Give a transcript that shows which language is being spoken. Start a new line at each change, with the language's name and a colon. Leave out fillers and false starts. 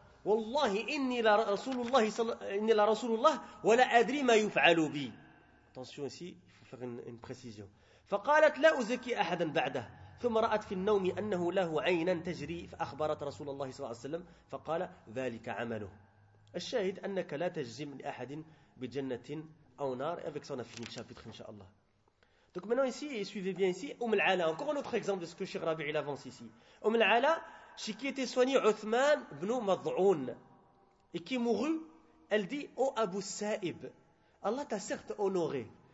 Arabic: والله إني لرسول الله إني لرسول الله ولا أدري ما يفعل بي.
French: Attention ici, il faut faire une précision.
Arabic: فقالت لا أزكي أحدا بعده ثم رأت في النوم أنه له عينا تجري فأخبرت رسول الله صلى الله عليه وسلم فقال ذلك عمله. الشاهد أنك لا تجزم لأحد بجنة أو نار.
French: Avec ça on a fini le chapitre inshallah. Donc maintenant ici, et suivez bien ici, Umm al-Ala, encore un autre exemple de ce que Cheikh Rabi' il avance ici. Umm al-Ala, chez qui était soigné Uthman ibn Mad'un, et qui mourut, elle dit, ô Abu Sa'ib, Allah t'a certes honoré.